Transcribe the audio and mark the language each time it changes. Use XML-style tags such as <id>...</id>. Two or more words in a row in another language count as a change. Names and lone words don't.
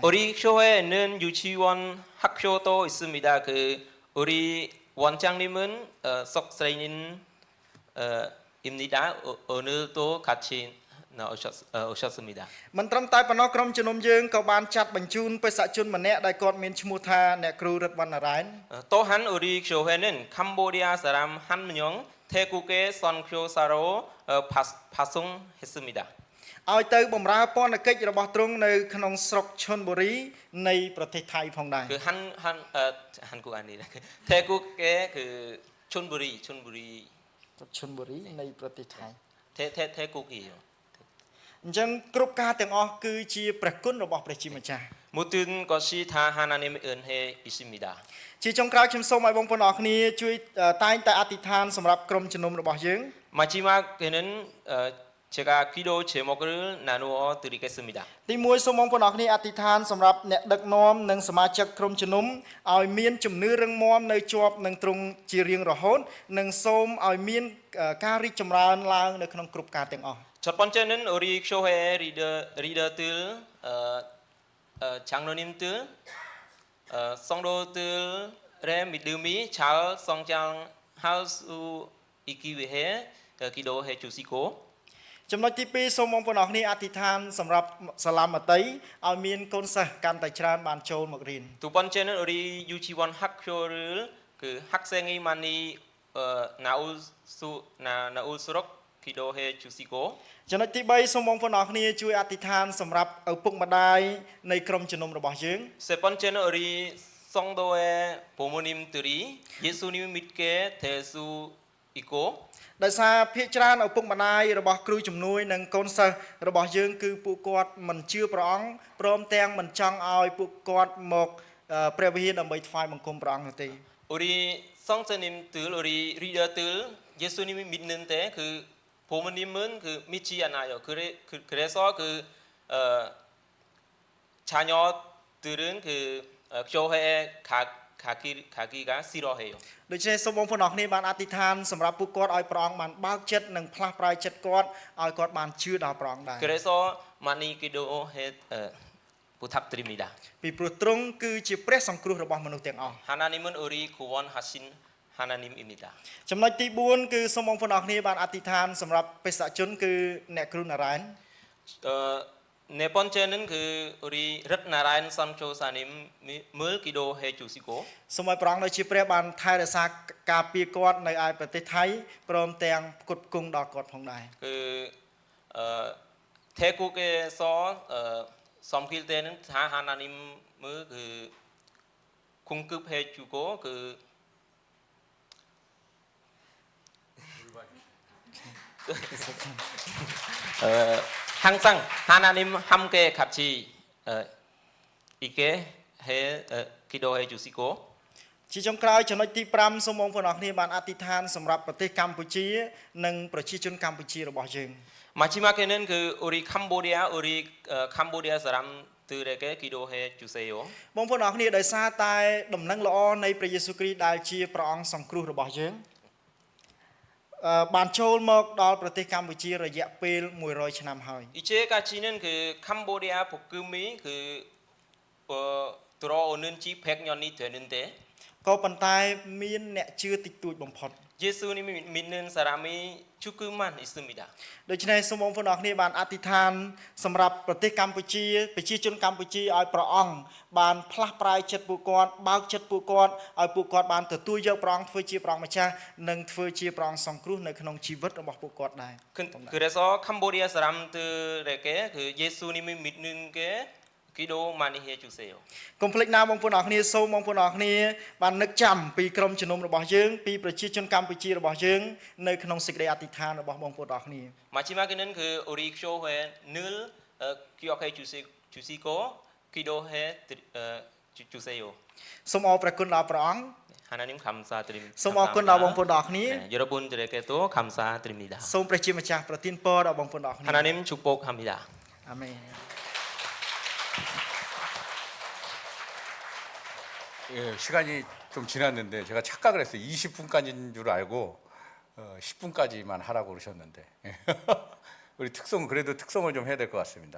<ko>우리 교회에는 유치원 학교도 있습니다. 그 우리 원장님은 석세인입니다. 오늘도 같이 오셨습니다.</ko> <km>មិនត្រឹមតែប៉ុណ្ណោះក្រុមជំនុំយើងក៏បានចាត់បញ្ជូនបេសកជនម្នាក់ដែលគាត់មានឈ្មោះថាអ្នកគ្រូរិទ្ធវណ្ណរ៉ែន</km> <ko>또한 우리 교회는 캄보디아 사람 한 명 태국의 선교사로 파송했습니다.</ko> <km>ឲ្យទៅបម្រើពន្ធកិច្ចរបស់ទ្រង់នៅក្នុងស្រុកឈុនបុរីនៃប្រទេសថៃផងដែរ</km> <ko>그 한국 아니라 태국의 그 촌부리</ko> <km>ឈុនបុរីនៃប្រទេសថៃ</km> <ko>태국이에요.</ko> <km>អញ្ចឹងគ្រប់ការទាំងអស់គឺជាព្រះគុណរបស់ព្រះជាម្ចាស់</km> <ko>모든 것이 다 하나님의 은혜 있습니다.</ko> <km>ជាចុងក្រោយខ្ញុំសូមឲ្យបងប្អូនអរគ្នាជួយតែងតែអធិដ្ឋានសម្រាប់ក្រុមជំនុំរបស់យើង</km> <ko>마지막에는 제가 기도 제목을 나누어 드리겠습니다.</ko> <km>ទី1សូមបងប្អូនអរគ្នាអធិដ្ឋានសម្រាប់អ្នកដឹកនាំនិងសមាជិកក្រុមជំនុំឲ្យមានជំនឿរឹងមាំនៅជាប់នឹងទ្រង់ជារៀងរហូតនិងសូមឲ្យមានការរីកចម្រើនឡើងនៅក្នុងគ្រប់ការទាំងអស់</km> <ko>첫 번째는 우리 교회 리더들, 장로님들, 성도들의 믿음이 잘 성장할 수 있기 위해 기도해 주시고</ko> <km>ចំណុចទី2សូមបងប្អូនអរគ្នាអធិដ្ឋានសម្រាប់សាលាមត្តេយ្យឲ្យមានកូនសិស្សកាន់តែច្រើនបានចូលមករៀន</km> <ko>두 번째는 우리 유치원 학교를 그 학생이 많이 나올수록 기도해 주시고</ko> <km>ចំណុចទី3សូមបងប្អូនអរគ្នាជួយអធិដ្ឋានសម្រាប់ឪពុកម្ដាយនៃក្រុមជំនុំរបស់យើង</km> <ko>세 번째는 우리 성도의 부모님들이 예수님 믿게 될 수 있고</ko> <km>ដោយសារភាគច្រើនឪពុកម្ដាយរបស់គ្រូជំនួយនិងកូនសិស្សរបស់យើងគឺពួកគាត់មិនជឿព្រះអង្គព្រមទាំងមិនចង់ឲ្យពួកគាត់មកព្រះវិហារដើម្បីថ្វាយបង្គំព្រះអង្គនោះទេ</km> <ko>우리 성자님들 우리 리더들 예수님이 믿는데 그 부모님은 그 믿지 않아요. 그래서 그 자녀들은 그 교회에 가기가 싫어해요.</ko> <km>ដូច្នេះសូមបងប្អូនអរគ្នាបានអធិដ្ឋានសម្រាប់ពួកគាត់ឲ្យព្រះអង្គបានបើកចិត្តនិងផ្លាស់ប្រែចិត្តគាត់ឲ្យគាត់បានជឿដល់ព្រះអង្គដែរ</km> <ko>그래서 많이 기도해 부탁드립니다.</ko> <km>ពីព្រោះទ្រង់គឺជាព្រះសង្គ្រោះរបស់មនុស្សទាំងអស់</km> <ko>하나님은 우리 구원하신 하나님입니다.</ko> <km>ចំណុចទី4គឺសូមបងប្អូនអរគ្នាបានអធិដ្ឋានសម្រាប់បេសកជនគឺអ្នកគ្រូណារ៉ែន</km> <ko>네 번째는 그 우리 렛나라인 선교사님을 기도해 주시고</ko> <km>សូមឲ្យព្រះអង្គដូចជាព្រះបានថែរក្សាការពារគាត់នៅឯប្រទេសថៃព្រមទាំងផ្គត់ផ្គង់ដល់គាត់ផងដែរ</km> <ko>그 태국에서 섬길 때는 다 하나님을 그 공급해 주고 그 항상 하나님 함께 같이 있게 기도해 주시고</ko> <km>ជាចុងក្រោយចំណុចទី5សូមបងប្អូនអរគ្នាបានអធិដ្ឋានសម្រាប់ប្រទេសកម្ពុជានិងប្រជាជនកម្ពុជារបស់យើង</km> <ko>마지막에는 그 우리 캄보디아 사람들에게 기도해 주세요.</ko> <km>បងប្អូនអរគ្នាដោយសារតែដំណឹងល្អនៃព្រះយេស៊ូវគ្រីស្ទដែលជាព្រះអង្គសង្គ្រោះរបស់យើងបានចូលមកដល់ប្រទេសកម្ពុជារយៈពេល100ឆ្នាំហើយ</km> <ko>이제까지는 그 캄보디아 복음이 그 들어오는 지 100년이 되는데</ko> <km>ក៏ប៉ុន្តែមានអ្នកជឿតិចតួចបំផុត</km> <ko>예수님이 믿는 사람이 조금만 있습니다.</ko> <km>ដូច្នេះសូមបងប្អូនអរគ្នាបានអធិដ្ឋានសម្រាប់ប្រទេសកម្ពុជាប្រជាជនកម្ពុជាឲ្យព្រះអង្គបានផ្លាស់ប្រែចិត្តពួកគាត់បើកចិត្តពួកគាត់ឲ្យពួកគាត់បានទទួលយកព្រះអង្គធ្វើជាព្រះម្ចាស់និងធ្វើជាព្រះអង្គសង្គ្រោះនៅក្នុងជីវិតរបស់ពួកគាត់ដែរ</km> <ko>그래서 캄보디아 사람들에게 그 예수님이 믿는 게 기도 많이 해 주세요.</ko> <km>កុំភ្លេចណាបងប្អូនអរគ្នាសូមបងប្អូនអរគ្នាបាននឹកចាំពីក្រុមជំនុំរបស់យើងពីប្រជាជនកម្ពុជារបស់យើងនៅក្នុងសេចក្តីអធិដ្ឋានរបស់បងប្អូនអរគ្នា</km> <ko>마지막에는 그 우리 교회 늘 기억해 주시고 기도해 주세요.</ko> <km>សូមអរព្រះគុណដល់ព្រះអង្គ</km> <ko>하나님 감사드립니다.</ko> <km>សូមអរគុណដល់បងប្អូនអរគ្នា</km> <ko>네, 여러분들에게도 감사드립니다.</ko> <km>សូមព្រះជាម្ចាស់ប្រទានពរដល់បងប្អូនអរគ្នា</km> <ko>하나님 축복합니다.</ko> <km>អាមែន</km> <ko>예, 시간이 좀 지났는데 제가 착각을 했어요. 20분까지인 줄 알고 10분까지만 하라고 그러셨는데 우리 특성 그래도 특성을 좀 해야 될 것 같습니다.</ko>